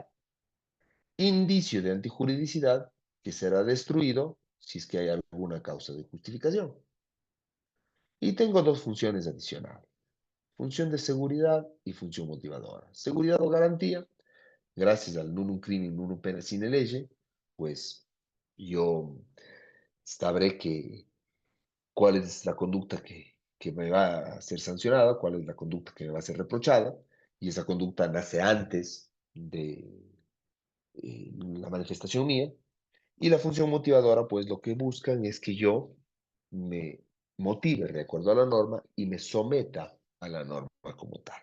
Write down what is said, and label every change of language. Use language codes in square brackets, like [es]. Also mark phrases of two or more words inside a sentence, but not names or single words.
[es] Indicio de antijuridicidad que será destruido si es que hay alguna causa de justificación. Y tengo dos funciones adicionales. Función de seguridad y función motivadora. Seguridad o garantía, gracias al [la] nunum crimen nunum pena sine lege, [es] pues yo sabré cuál es la conducta que me va a ser sancionada, cuál es la conducta que me va a ser reprochada, y esa conducta nace antes de la manifestación mía, y la función motivadora, pues lo que buscan es que yo me motive de acuerdo a la norma y me someta a la norma como tal.